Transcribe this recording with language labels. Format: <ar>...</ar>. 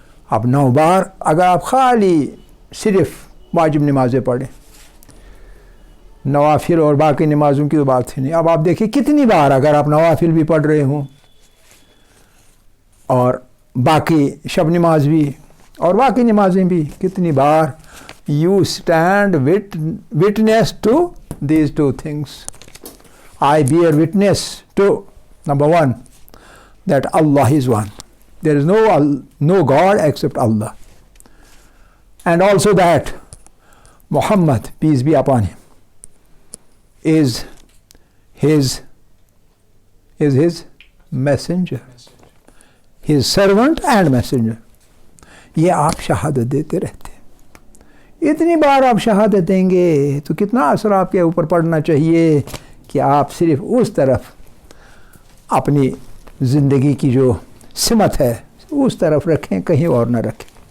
<ur>اب 9 بار اگر آپ خالی صرف واجب نمازیں پڑھیں، نوافل اور باقی نمازوں کی تو بات ہی نہیں. اب آپ دیکھیں کتنی بار اگر آپ نوافل بھی پڑھ رہے ہوں اور باقی شب نماز بھی اور باقی نمازیں بھی، کتنی بار</ur> <en>You stand witness to these 2 things. I bear witness to, number 1, that Allah is one. There is no God except Allah. And also that Muhammad, peace be upon him, is his messenger, his servant and messenger.</en> <ur>یہ آپ شہادت دیتے رہتے ہیں. اتنی بار آپ شہادت دیں گے تو کتنا اثر آپ کے اوپر پڑنا چاہیے کہ آپ صرف اس طرف اپنی زندگی کی جو سمت ہے اس طرف رکھیں، کہیں اور نہ رکھیں.</ur>